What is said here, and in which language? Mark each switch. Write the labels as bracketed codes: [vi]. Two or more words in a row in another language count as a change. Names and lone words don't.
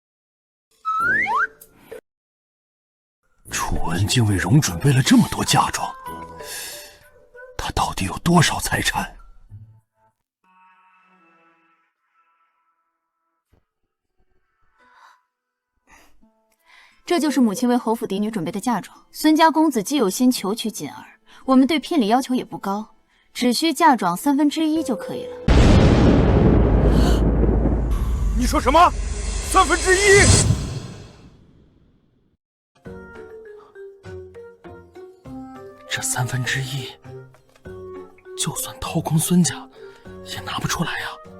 [zh] 楚文竟為榮準備了這麼多嫁妝，他到底有多少財產？這就是母親為侯府嫡女準備的嫁妝。孫家公子既有心求娶錦兒，我們對聘禮要求也不高，只需嫁妝1/3就可以了。你說什麼？1/3？這1/3，就算掏空孫家，也拿不出來啊！